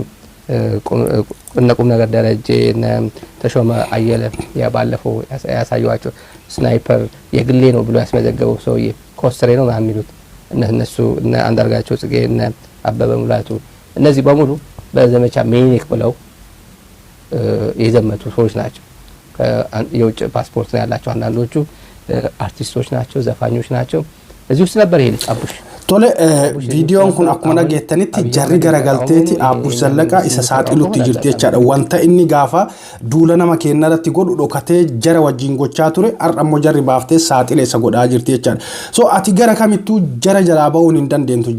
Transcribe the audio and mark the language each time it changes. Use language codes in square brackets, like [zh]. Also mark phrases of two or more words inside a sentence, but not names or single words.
[am] ቁም ነገር ደረጀ እነ ተሾመ አየለ ያባለፈው ያሳዩዋቸው ስናይፐር የግሌ ነው ብሎ ያስመዘገበው ሰውዬ ኮስትሬ ነው የሚሉት እነሱ እነ አንዳርጋቸው ጽጌ እነ አበበ ሙላቱ እነዚህ በሙሉ በዘመቻ ሚኒክ ብለው የዘመቱ ሰዎች ናቸው። የውጭ ፓስፖርት ነው ያላቸው። አንዳንዶቹ አርቲስቶች ናቸው፣ ዘፋኞች ናቸው። እዚህ ውስጥ ነበር ይሄ አቡሽ [om] Tole viidiyoon kun akkuma dhageettanitti jarri garagalteeti Abbush Zallaqa isa saaxilutti jirti jechaadha. Wanta inni gaafa duula nama kennarratti godhu dhokatee jara wajjin gochaa ture har'ammoo jarri baaftee saaxile isa godhaa jirti jechaadha. So ati gara kamittuu jara jalaa ba'uun hin dandeentu.